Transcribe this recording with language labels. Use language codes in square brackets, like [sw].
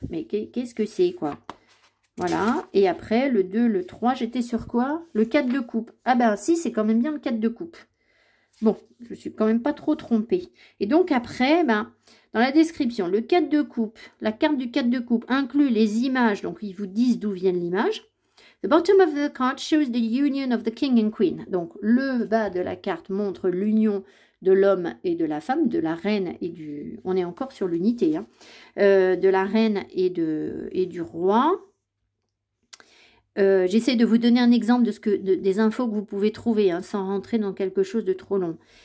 [fr] Mais qu'est-ce que c'est, quoi? Voilà, et après, le 2, le 3, j'étais sur quoi? Le 4 de coupe. Ah ben, si, c'est quand même bien le 4 de coupe. Bon, je suis quand même pas trop trompée. Et donc, après, ben, dans la description, le 4 de coupe, la carte du 4 de coupe inclut les images, donc ils vous disent d'où viennent l'image. [en] The bottom of the card shows the union of the king and queen. [fr] Donc, le bas de la carte montre l'union de l'homme et de la femme, de la reine et du... On est encore sur l'unité, hein, de la reine et du roi. J'essaie de vous donner un exemple de des infos que vous pouvez trouver, hein, sans rentrer dans quelque chose de trop long.